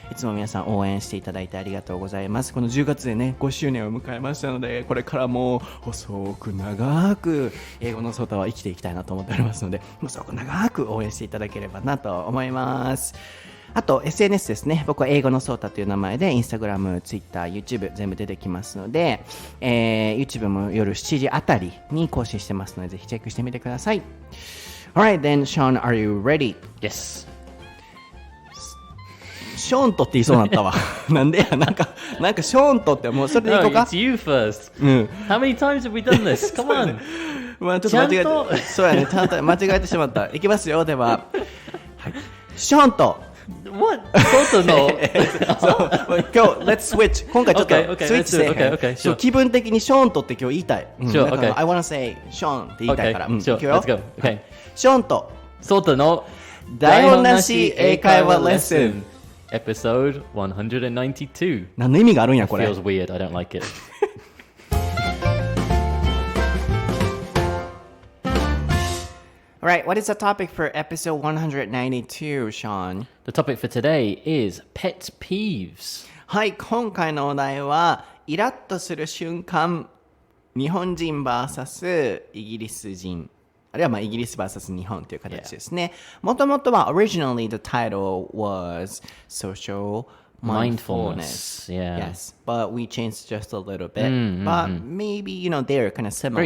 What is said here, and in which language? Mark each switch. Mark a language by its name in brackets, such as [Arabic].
[Japanese] いつも皆さん応援していただいてありがとうございます。この10月でね5周年を迎えましたので、これからも細く長く英語のソータは生きていきたいなと思っておりますので、細く長く応援していただければなと思います。あと SNS ですね。僕は英語のソータという名前で Instagram、Twitter、YouTube 全部出てきますので、YouTube も夜7時あたりに更新してますので、ぜひチェックしてみてください。 [English] Alright then, Sean, are you ready? Yes. [Japanese] ショーントって言いそうになったわ。なんでや、なんかショーントってもうそれでいこうか。 [English] No, it's you first. How many times have we done this? Come on. [Japanese] ちょっと間違えて、そうやね、ちゃんと間違えてしまった。いきますよ、では。はい、ショーント。 [English] What? [Japanese] そうの。今日、 [English] let's switch. [Japanese] 今回ちょっとスイッチせえへん。 [English] Okay, [Japanese] 気分的にショーントって今日言いたい。 [English] Sure, okay. I wanna say [Japanese] ショーンって言いたいから。 [English] Sure, let's go. Okay. [Japanese] ショーント。そうの。台本なし英会話レッスン。 [English] Episode 192. [Japanese] 何の意味があるんやこれ。 [English] Feels weird. I don't like it. Alright, what is the topic for episode 192, Sean? The topic for today is pet peeves. [Japanese] はい、今回のお題はイラッとする瞬間、日本人 vs イギリス人、あるいはイギリス vs 日本という形ですね。もともとは [English] originally the title was social mindfulness. Yes, but we changed just a little bit. But maybe, they're kind of similar.